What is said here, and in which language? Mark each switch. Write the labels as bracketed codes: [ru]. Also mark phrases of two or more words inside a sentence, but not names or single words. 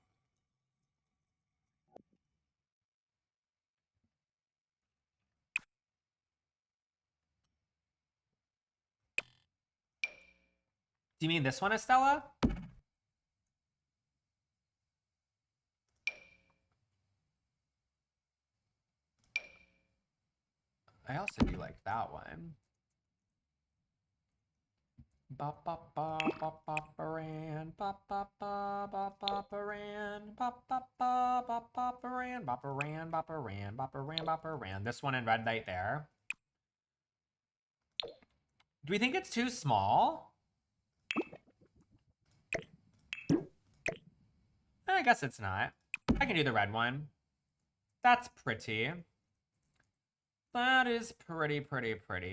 [en] Do you mean this one, Estella? I also do like that one. Ba ba ba ba ba baran ba ba ba ba ba baran ba ba ba ba ba baran bopperan, bopperan, bopperan, bopperan. This one in red light there. Do we think it's too small? I guess it's not. I can do the red one. That's pretty. That is pretty, pretty, pretty.